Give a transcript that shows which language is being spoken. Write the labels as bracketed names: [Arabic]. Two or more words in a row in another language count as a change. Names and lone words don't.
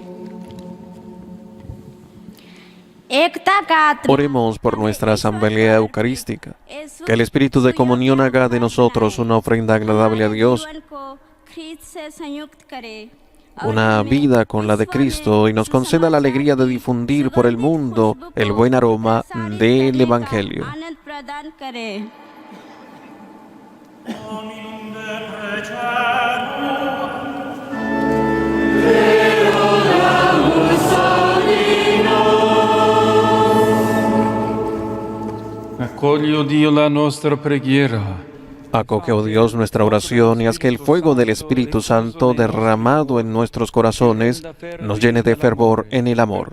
[Spanish] Oremos por nuestra asamblea eucarística. Que el espíritu de comunión haga de nosotros una ofrenda agradable a Dios, una vida con la de Cristo, y nos conceda la alegría de difundir por el mundo el buen aroma del Evangelio. [Latin] Dominum de precemur, [Italian] Accogli, o Dio, la nostra preghiera. [Spanish] Acoge, oh Dios, nuestra oración y haz que el fuego del Espíritu Santo derramado en nuestros corazones nos llene de fervor en el amor.